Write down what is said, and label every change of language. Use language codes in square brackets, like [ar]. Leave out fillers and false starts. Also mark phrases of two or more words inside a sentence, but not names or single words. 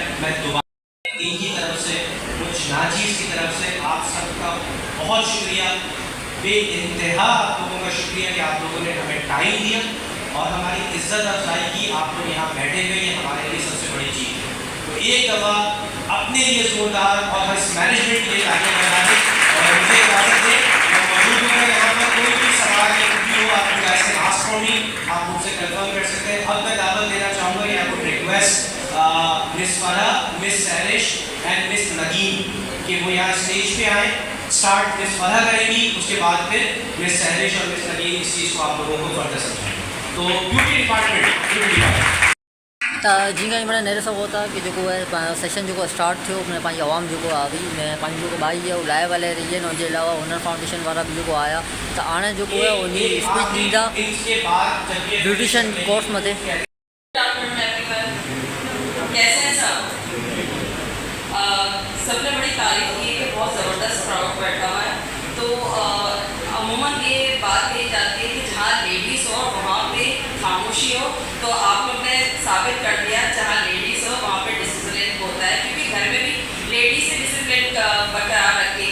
[hi] मैं दोबारा इनकी तरफ से, कुछ नाचीज़ की तरफ से आप सबका बहुत शुक्रिया, बेइंतहा आप लोगों का शुक्रिया कि आप लोगों ने हमें टाइम दिया और हमारी इज्जत अफजाई की। आप लोग यहाँ बैठे हुए, ये हमारे लिए सबसे बड़ी चीज़ है। तो एक दफ़ा अपने लिए जोरदार और इस मैनेजमेंट के लिए तालियां बजा दें और मुझे इजाज़त दें। मैं मौजूद हूँ, यहाँ पर कोई भी सवाल या कुछ भी हो आप [en] guys can ask for me, [hi] आप मुझसे कंफर्म कर सकते हैं। अब मैं दावत देना चाहूँगा या कुछ रिक्वेस्ट मिस फरह, मिस सैरिश एंड मिस नदीम कि वो यहाँ स्टेज पे आए। स्टार्ट मिस फरह करेगी, उसके बाद फिर मिस सैरिश और मिस नदीम इस चीज़ को आप लोगों को फर्दर समझाएंगे। तो ब्यूटी डिपार्टमेंट [sd] त जीअं हिन नेरे सभु होता कि जेको आहे सेशन जेको स्टार्ट थियो उन पंहिंजी आवाम जेको आई मैं पंहिंजी जेको भाई आहे उहो लाइव हले रही है, उनजे अलावा हुनर फाउंडेशन वारा बि जेको आया त हाणे जेको आहे उन स्पीच ॾींदा ब्यूटिशियन कोर्स मथे। [hi] कैसे हैं सब? सबने बड़ी तारीफ की है, बहुत ज़बरदस्त क्राउड बैठा हुआ है। तो अमूमन ये बात कही जाती है कि जहाँ लेडीज़ हो वहाँ पे खामोशी हो, तो आप लोग ने साबित कर दिया जहाँ लेडीज़ हो वहाँ पे डिसिप्लिन होता है, क्योंकि घर में भी लेडीज से डिसिप्लिन बरकरार रखी।